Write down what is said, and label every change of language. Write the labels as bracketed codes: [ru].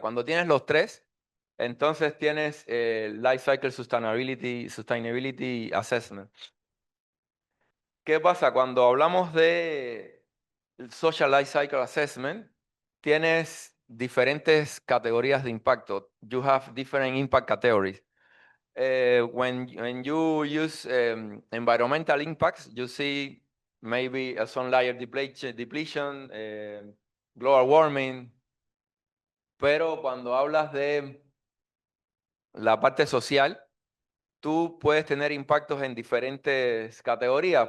[es] Cuando tienes los tres, entonces tienes el Life Cycle Sustainability Assessment. ¿Qué pasa? Cuando hablamos de Social Life Cycle Assessment, tienes diferentes categorías de impacto. [en] You have different impact categories. When you use environmental impacts, you see maybe ozone layer depletion, global warming. [es] Pero cuando hablas de la parte social, tú puedes tener impactos en diferentes categorías.